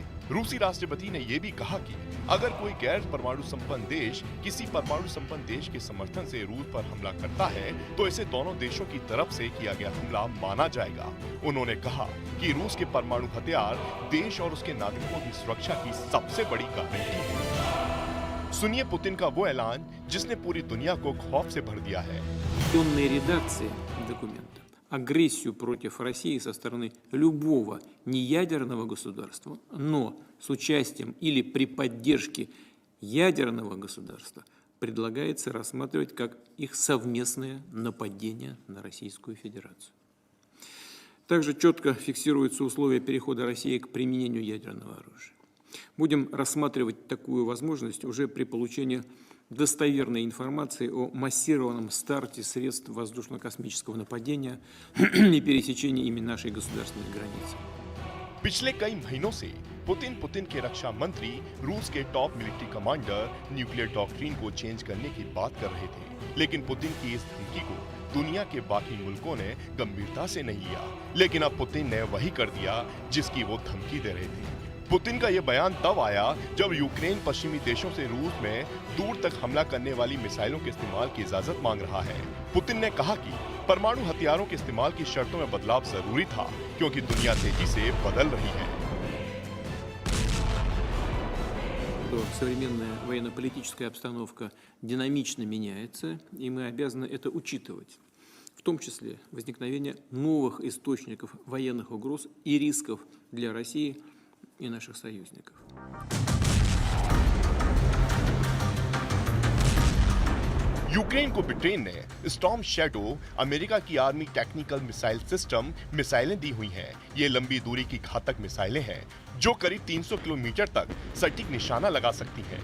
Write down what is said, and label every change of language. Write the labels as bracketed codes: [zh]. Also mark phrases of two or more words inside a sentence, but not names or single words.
[hi] रूसी राष्ट्रपति ने यह भी कहा कि अगर कोई गैर परमाणु संपन्न देश किसी परमाणु संपन्न देश के समर्थन से रूस पर हमला करता है तो इसे दोनों देशों की तरफ से किया गया हमला माना जाएगा। उन्होंने कहा कि रूस के परमाणु हथियार देश और उसके नागरिकों की सुरक्षा की सबसे बड़ी गारंटी है। सुनिए पुतिन का वो ऐलान जिसने पूरी दुनिया को खौफ से भर दिया है। [ru] Агрессию против России со стороны любого неядерного государства, но с участием или при поддержке ядерного государства предлагается рассматривать как их совместное нападение на Российскую Федерацию. Также четко фиксируются условия перехода России к применению ядерного оружия. Будем рассматривать такую возможность уже при получении достоверной информации о массированном старте средств воздушно-космического нападения и пересечении ими нашей गृहस्थानी границы। [hi] पिछले कई महीनों से पुतिन के रक्षा मंत्री रूस के [en] top military commander nuclear doctrine [hi] को चेंज करने की बात कर रहे थे, लेकिन पुतिन की इस धमकी को दुनिया के बाकी मुल्कों ने गंभीरता से नहीं लिया। लेकिन अब पुतिन ने वही कर दिया जिसकी वो धमकी दे रहे थे। पुतिन का यह बयान तब आया जब यूक्रेन पश्चिमी देशों से रूस में दूर तक हमला करने वाली मिसाइलों के इस्तेमाल की इजाजत मांग रहा है। पुतिन ने कहा कि परमाणु हथियारों के इस्तेमाल की शर्तों में बदलाव जरूरी था क्योंकि दुनिया तेजी से बदल रही है। [ru] Современная военно-политическая обстановка динамично меняется, и мы обязаны это учитывать, в том числе возникновение новых источников военных угроз и рисков для России и наших союзников. [hi] यूक्रेन को ब्रिटेन ने स्टॉर्म शैडो अमेरिका की आर्मी टेक्निकल मिसाइल सिस्टम मिसाइलें दी हुई हैं। ये लंबी दूरी की घातक मिसाइलें हैं जो करीब 300 किलोमीटर तक सटीक निशाना लगा सकती हैं।